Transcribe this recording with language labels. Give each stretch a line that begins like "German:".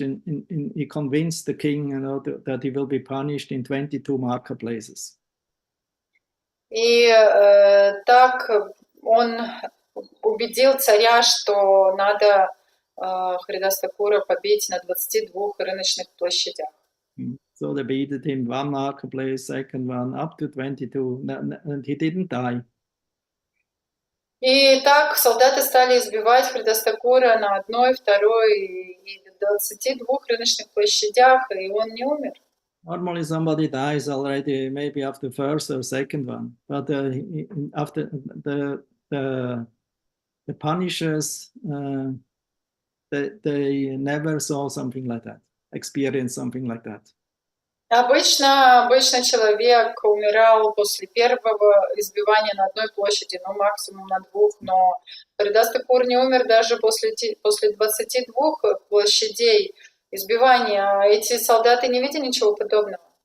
English: He convinced the king, that he will be punished in 22 marketplaces.
Russian: И так он убедил царя, что надо Харидас Такура побить на 22 рыночных площадях.
English: So they beat him one marketplace, second one, up to 22, and he didn't die.
Russian: И так солдаты стали избивать Харидас Такура на одной, второй и 22 рыночных площадях, и он не умер.
English: Normally somebody dies already, maybe after first or second one, but after the punishers, they never saw something like that, experienced something like that.
Russian: Обычно человек умирал после первого избивания на одной площади, ну максимум на двух, но Харидас Такур не умер даже после 22 площадей избивания. Эти солдаты не видели ничего подобного.